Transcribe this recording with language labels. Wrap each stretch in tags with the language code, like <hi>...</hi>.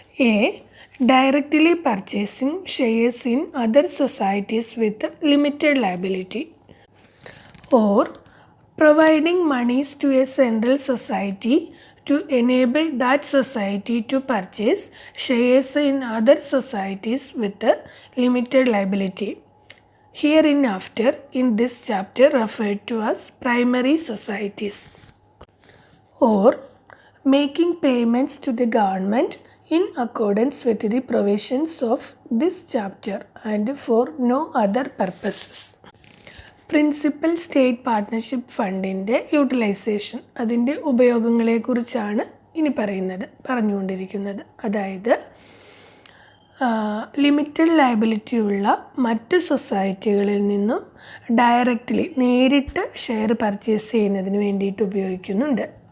<en>A. Directly purchasing shares in other societies with limited liability or providing moneys to a central society to enable that society to purchase shares in other societies with a limited liability. Hereinafter in this chapter referred to as primary societies. Or making payments to the government in accordance with the provisions of this chapter and for no other purposes.</en> <ml>Principal state partnership ഫണ്ടിൻ്റെ utilisation, അതിൻ്റെ ഉപയോഗങ്ങളെക്കുറിച്ചാണ് ഇനി പറഞ്ഞുകൊണ്ടിരിക്കുന്നത്. അതായത് limited liability ഉള്ള മറ്റ് സൊസൈറ്റികളിൽ നിന്നും നേരിട്ട് share purchase ചെയ്യുന്നതിന് വേണ്ടിയിട്ട് ഉപയോഗിക്കുന്നുണ്ട്.</ml>